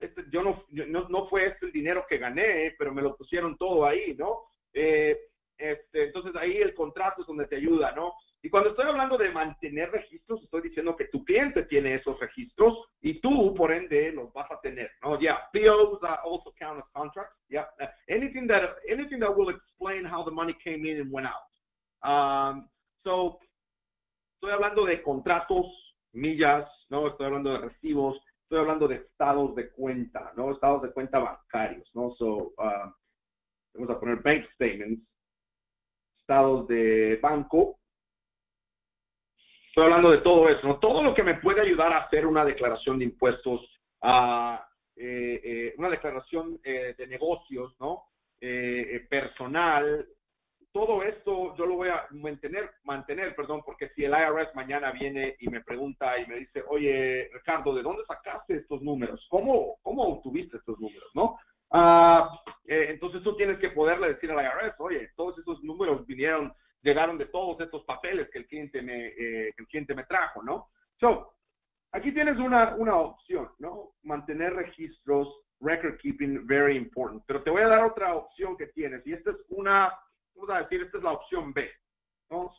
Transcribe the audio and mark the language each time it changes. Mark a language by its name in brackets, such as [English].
[Spanish] Yo no fue el dinero que gané, pero me lo pusieron todo ahí, ¿no? Entonces ahí el contrato es donde te ayuda, ¿no? Y cuando estoy hablando de mantener registros, estoy diciendo que tu cliente tiene esos registros y tú, por ende, los vas a tener, ¿no? [English] Yeah, POs also count as contracts. Yeah, anything that will explain how the money came in and went out. [Spanish] So, estoy hablando de contratos, millas, ¿no? Estoy hablando de recibos, estoy hablando de estados de cuenta, ¿no? Estados de cuenta bancarios, ¿no? So, vamos a poner bank statements, estados de banco. Estoy hablando de todo eso, ¿no? Todo lo que me puede ayudar a hacer una declaración de impuestos, una declaración de negocios, ¿no? Personal. Todo esto yo lo voy a mantener, porque si el IRS mañana viene y me pregunta y me dice, oye, Ricardo, ¿de dónde sacaste estos números? ¿Cómo obtuviste estos números, no? Entonces tú tienes que poderle decir al IRS, oye, todos estos números llegaron de todos estos papeles que el cliente me trajo, ¿no? So, aquí tienes una opción, ¿no? Mantener registros, [English] record keeping, very important. [Spanish] Pero te voy a dar otra opción que tienes, y esta es vamos a decir, esta es la opción B, ¿no?